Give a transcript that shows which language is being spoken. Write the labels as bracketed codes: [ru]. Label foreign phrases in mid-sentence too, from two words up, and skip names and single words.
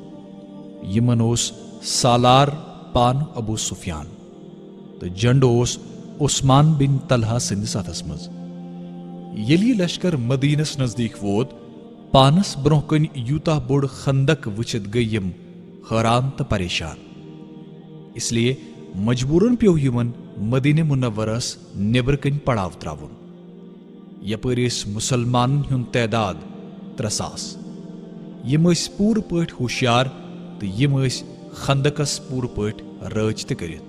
[ks] یِمن اوس سالار پانہٕ ابو سفیان تہٕ جنڈٕ اوس عثمان بن طلحہ سٕنٛدِس اتھس منٛز۔ ییٚلہِ یہِ لشکر مدینس نزدیٖک ووت، پانس برونٛہہ کنہِ یوٗتاہ بوٚڑ خندق وٕچھِتھ گٔیہِ یِم حٲران تہٕ پریشان۔ [ur] اس لیے [ks] مجبوٗرن پیوٚو یِمن مدینہ منورہس نیبرٕ کنہِ پڑاو ترٛاوُن۔ یپٲرۍ ٲسۍ مُسلمانن ہُنٛد تعداد 3,000۔ یِم ٲسۍ پوٗرٕ پٲٹھۍ ہوشیار تہٕ یِم ٲسۍ خندقس پوٗرٕ پٲٹھۍ رٲچھ تہِ کٔرِتھ۔